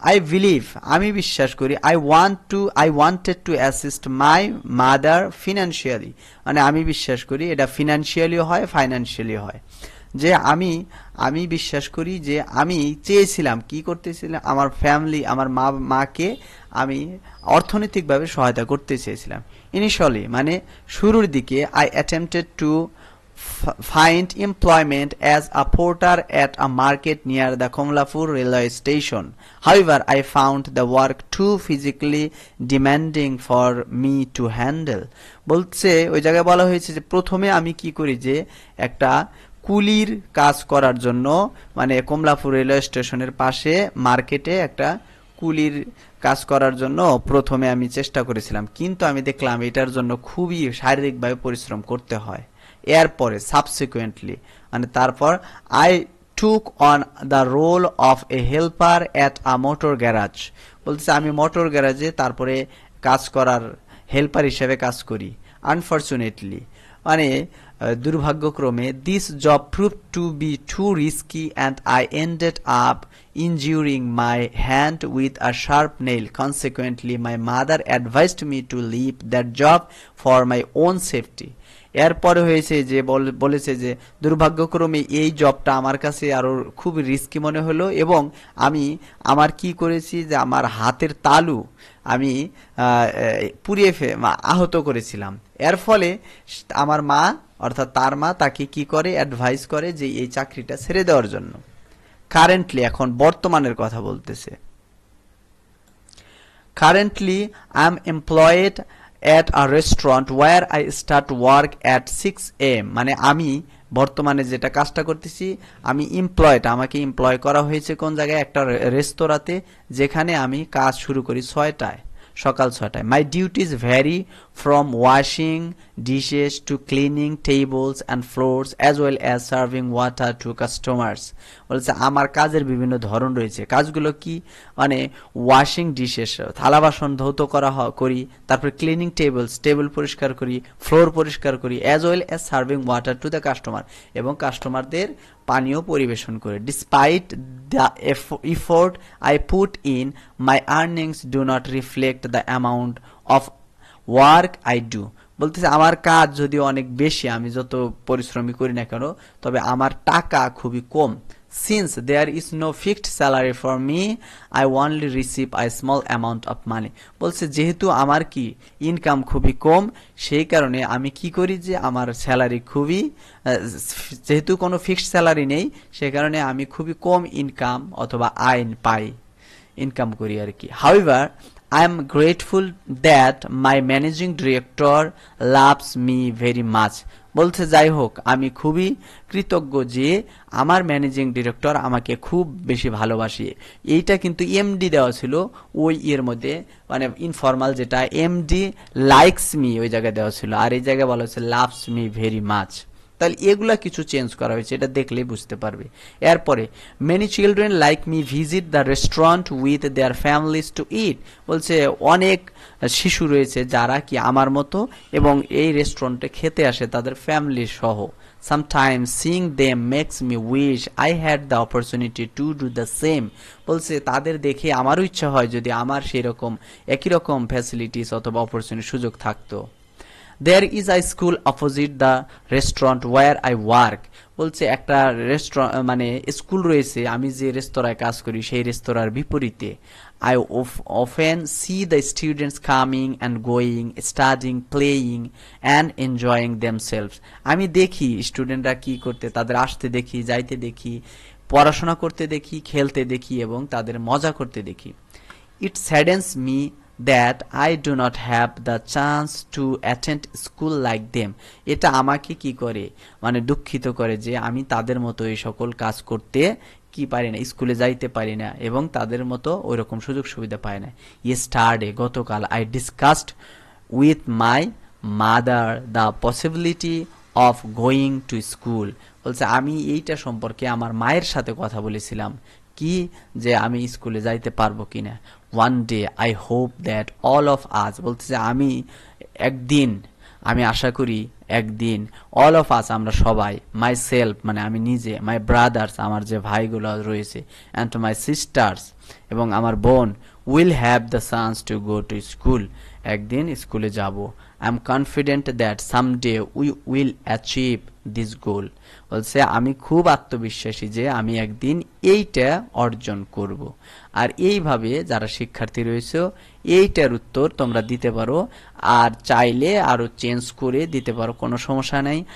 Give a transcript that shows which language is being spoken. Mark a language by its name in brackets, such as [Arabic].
[English] I believe, [Bangla] আমি বিশ্বাস করি, [English] I wanted to assist my mother financially, [Bangla] মানে আমি বিশ্বাস করি এটা ফিনান্সিয়ালিও হয় ফাইন্যান্সিয়ালি হয়। যে আমি আমি বিশ্বাস করি যে আমি চেয়েছিলাম কি করতেছিলাম, আমার ফ্যামিলি, আমার মাকে আমি অর্থনৈতিকভাবে সহায়তা করতে চেয়েছিলাম। [English] initially [Bangla] মানে শুরুর দিকে [English] I attempted to find employment as a porter at a market near the Komlapur railway station. However, I found the work too physically demanding for me to handle. [Bangla] বলছে ওই জায়গায় বলা হয়েছে যে প্রথমে আমি কি করি যে একটা কুলির কাজ করার জন্য মানে কমলাপুর রেলওয়ে স্টেশনের পাশে মার্কেটে একটা কুলির কাজ করার জন্য প্রথমে আমি চেষ্টা করেছিলাম, কিন্তু আমি দেখলাম এটার জন্য খুবই শারীরিকভাবে পরিশ্রম করতে হয়। [English] এরপরে সাবসিকুয়েন্টলি [Bangla] মানে তারপর [English] I took on the role of a helper at a motor garage. [Bangla] বলতেছে আমি মোটর গ্যারাজে তারপরে কাজ করার হেল্পার হিসেবে কাজ করি। [English] unfortunately [Bangla] মানে দুর্ভাগ্যক্রমে [English] This job prove to be too risky and I ended up injuring my hand with a sharp nail. Consequently, my mother advised me to leave that job for my own safety. [Bangla] এরপরে হয়েছে যে বলেছে যে দুর্ভাগ্যক্রমে এই জবটা আমার কাছে আরো খুব রিস্কি মনে হলো এবং আমি আমার কি করেছি যে আমার হাতের তালু আমি পুড়িয়ে আহত করেছিলাম। এর ফলে আমার মা অর্থাৎ তার মা তাকে কি করে অ্যাডভাইস করে যে এই চাকরিটা ছেড়ে দেওয়ার জন্য। কারেন্টলি এখন বর্তমানের কথা বলতেছে। [English] Currently I am employed at a restaurant where I start work at 6 am. [Bangla] মানে আমি বর্তমানে যেটা কাজটা করতেছি আমি এমপ্লয়েড, আমাকে এমপ্লয় করা হয়েছে কোন জায়গায়, একটা রেস্তোরাঁতে, যেখানে আমি কাজ শুরু করি 6টায়, সকাল 6টায়। [English] My duties vary from washing dishes to cleaning tables and floors as well as serving water to customers. [Bangla] বলছে আমার কাজের বিভিন্ন ধরন রয়েছে। কাজগুলো কি মানে [English] washing dishes [Bangla] থালা বাসন ধৌত করি, তারপর [English] cleaning tables [Bangla] টেবিল পরিষ্কার করি, ফ্লোর পরিষ্কার করি, [English] as well as serving water to the customer [Bangla] এবং কাস্টমারদের পানীয় পরিবেশন করে। [English] Despite the effort I put in my earnings do not reflect the amount of work I do. [Bangla] বলতেছে আমার কাজ যদি অনেক বেশি, আমি যত পরিশ্রমী করি না কেন, তবে আমার টাকা খুবই কম। [English] Since there is no fixed salary for me, I only receive a small amount of money. [Bangla] বলছে যেহেতু আমার কি ইনকাম খুবই কম, সেই কারণে আমি কি করি যে আমার স্যালারি খুবই, যেহেতু কোনো ফিক্সড স্যালারি নেই, সে কারণে আমি খুবই কম ইনকাম অথবা আয় পাই, ইনকাম করি আর কি। [English] However, I am grateful that my managing director loves me very much. [Bangla] বলছে যাই হোক আমি খুবই কৃতজ্ঞ যে আমার ম্যানেজিং ডিরেক্টর আমাকে খুব বেশি ভালোবাসে। এইটা কিন্তু এমডি দেওয়া ছিল ওই এর মধ্যে, মানে ইনফর্মাল যেটা [English] MD likes me [Bangla] ওই জায়গায় দেওয়া ছিল, আর এই জায়গায় বলা হচ্ছে [English] Loves me very much. [Bangla] তাহলে এগুলা কিছু চেঞ্জ করা হয়েছে, এটা দেখলেই বুঝতে পারবে। [English] এরপরে many children like me visit the restaurant with their families to eat. [Bangla] বলছে অনেক শিশু রয়েছে যারা কি আমার মতো এবং এই রেস্টুরেন্টে খেতে আসে তাদের ফ্যামিলি সহ। [English] Sometimes seeing them makes me wish I had the opportunity to do the same. [Bangla] বলছে তাদের দেখে আমারও ইচ্ছা হয় যদি আমার সেরকম একই রকম ফ্যাসিলিটিস অথবা অপরচুনিটি সুযোগ থাকতো। [English] There is a school opposite the restaurant where I work. [Bangla] বলছে একটা রেস্টুরেন্ট মানে স্কুল রয়েছে আমি যে রেস্তোরাঁয় কাজ করি সেই রেস্তোরাঁর বিপরীতে। [English] I often see the students coming and going, studying, playing and enjoying themselves. [Bangla] আমি দেখি স্টুডেন্টরা কি করতে, তাদের আসতে দেখি, যাইতে দেখি, পড়াশোনা করতে দেখি, খেলতে দেখি এবং তাদের মজা করতে দেখি। [English] It saddens me that I do not have the chance to attend school like them. [Bangla] এটা আমাকে কি করে মানে দুঃখিত করে যে আমি তাদের মতো এই সকল কাজ করতে কি পারি না, স্কুলে যাইতে পারি না এবং তাদের মতো ওইরকম সুযোগ সুবিধা পাই না। [English] Yesterday [Bangla] গতকাল [English] I discussed with my mother the possibility of going to school. [Bangla] বলছে আমি এইটা সম্পর্কে আমার মায়ের সাথে কথা বলেছিলাম কি যে আমি স্কুলে যাইতে পারবো কিনা। [English] One day I hope that all of us, [Bangla] বলতেছে আমি একদিন, আমি আশা করি একদিন, [English] all of us [Bangla] আমরা সবাই, [English] myself [Bangla] মানে আমি নিজে, [English] my brothers [Bangla] আমার যে ভাইগুলো রয়েছে, [English] and to my sisters [Bangla] এবং আমার বোন, [English] will have the chance to go to school, [Bangla] একদিন স্কুলে যাব। [English] I am confident that someday we will achieve this goal. [Bangla] বলছে আমি খুব আত্মবিশ্বাসী যে আমি একদিন এইটা অর্জন করব। আর এইভাবে যারা শিক্ষার্থী রয়েছে এইটার উত্তর তোমরা দিতে পারো, আর চাইলে আরো চেঞ্জ করে দিতে পারো, কোনো সমস্যা নাই।